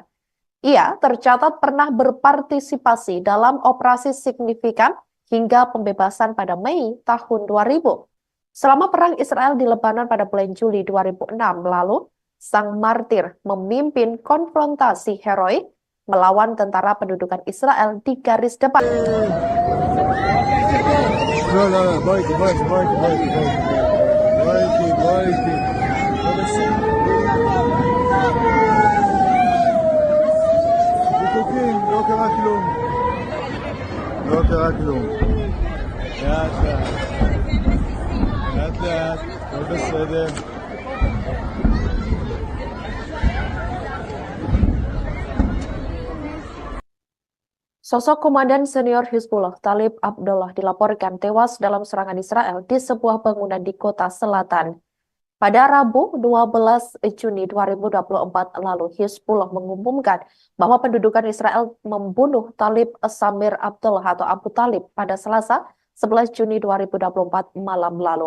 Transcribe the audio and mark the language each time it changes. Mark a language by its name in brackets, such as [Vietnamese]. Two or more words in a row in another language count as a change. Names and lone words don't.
[Indonesian] Ia tercatat pernah berpartisipasi dalam operasi signifikan hingga pembebasan pada Mei tahun 2000. Selama perang Israel di Lebanon pada bulan Juli 2006 lalu, sang martir memimpin konfrontasi heroik melawan tentara pendudukan Israel di garis depan. No, baiki. [Hebrew] בטוחים, לא קרה כלום. לאט, הכל בסדר. [Indonesian] Sosok komandan senior Hizbullah, Thalib Abdullah, dilaporkan tewas dalam serangan Israel di sebuah bangunan di kota selatan. Pada Rabu 12 Juni 2024 lalu, Hizbullah mengumumkan bahwa pendudukan Israel membunuh Thalib Samir Abdullah atau Abu Thalib pada Selasa 11 Juni 2024 malam lalu.